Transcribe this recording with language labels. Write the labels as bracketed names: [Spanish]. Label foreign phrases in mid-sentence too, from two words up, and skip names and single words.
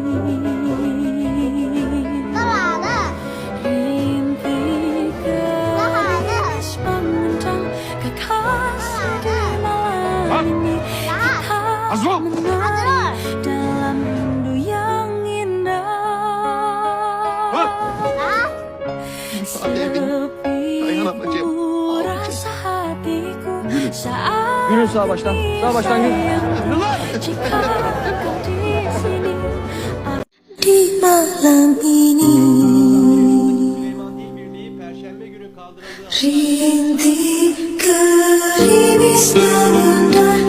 [Indonesian] Rintik gerimis menguncang kekasih di malam ini. Kita menari dalam rindu yang indah. Sepi ku rasa hatiku saat [Turkish] Yürü sağa baştan. Sağa baştan yürü. [Indonesian] jika kau di sini, di malam ini. Rintik gerimis menunda